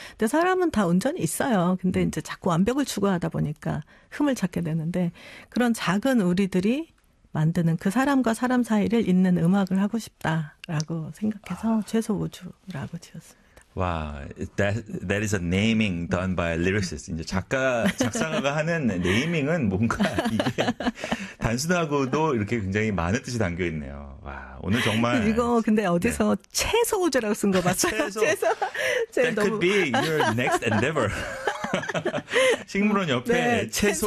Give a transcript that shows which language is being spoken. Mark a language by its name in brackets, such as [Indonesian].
[Korean] 근데 사람은 다 온전히 있어요. 근데 이제 자꾸 완벽을 추구하다 보니까 흠을 찾게 되는데 그런 작은 우리들이 만드는 그 사람과 사람 사이를 잇는 음악을 하고 싶다라고 생각해서 최소 우주라고 지었습니다. [English] 와, that is a naming done by lyricist. [Korean] 이제 작사가가 하는 네이밍은 뭔가 이게 단순하고도 이렇게 굉장히 많은 뜻이 담겨 있네요. 와, 오늘 정말 이거 근데 어디서 최소 우주라고 쓴 거 맞아요? 최소. [English] That could be your next endeavor. [Korean] 식물원 옆에 최소